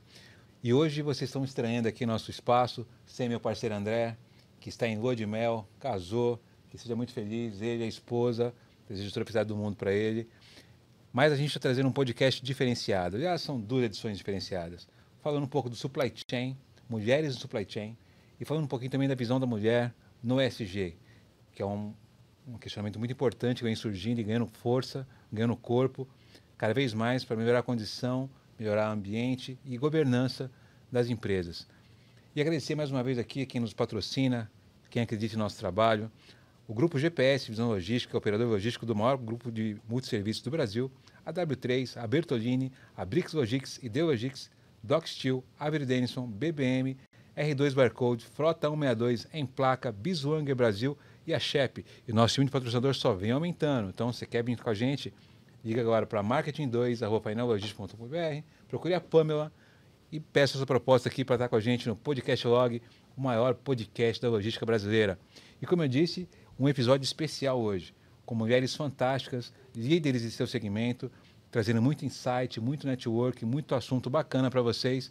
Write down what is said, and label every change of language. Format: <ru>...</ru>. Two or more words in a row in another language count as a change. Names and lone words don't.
<pt>E hoje vocês estão estreando aqui nosso espaço, sem meu parceiro André, que está em lua de mel, casou, que seja muito feliz, ele e a esposa, desejo toda a felicidade do mundo para ele. Mas a gente está trazendo um podcast diferenciado, aliás, são 2 edições diferenciadas, falando um pouco do</pt> <en>supply chain,</en> <pt>mulheres no</pt> <en>supply chain,</en> <pt>e falando um pouquinho também da visão da mulher no ESG, que é um questionamento muito importante que vem surgindo e ganhando força, ganhando corpo, cada vez mais para melhorar a condição, melhorar o ambiente e governança das empresas. E agradecer mais uma vez aqui a quem nos patrocina, quem acredita em nosso trabalho, o Grupo GPS Visão Logística, operador logístico do maior grupo de multisserviços do Brasil, a W3, a Bertolini, a Brix Logistics, Ideologics, Doc Steel, Avery Dennison, BBM, R2 Barcode, Frota 162, Emplaca, Bisuanger Brasil e a Shep. E nosso time de patrocinador só vem aumentando. Então, se você quer vir com a gente, liga agora para marketing2@painellogistic.com.br, procure a Pamela e peça a sua proposta aqui para estar com a gente no Podcast Log, o maior podcast da logística brasileira. E como eu disse, um episódio especial hoje, com mulheres fantásticas, líderes de seu segmento, trazendo muito insight, muito network, muito assunto bacana para vocês.</pt>